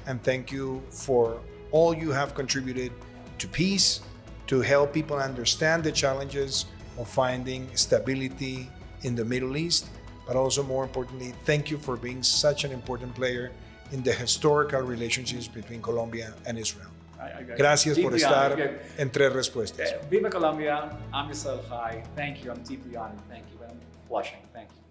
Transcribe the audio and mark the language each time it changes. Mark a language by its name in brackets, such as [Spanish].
[English] And thank you for all you have contributed to peace, to help people understand the challenges of finding stability in the Middle East. But also, more importantly, thank you for being such an important player in the historical relationships between Colombia and Israel. [Spanish] Gracias por estar en Tres Respuestas. Viva Colombia, [English] I'm [Hebrew] Yisrael Chai. [English] Thank you, I'm deeply honored. Thank you, I'm blushing. Thank you.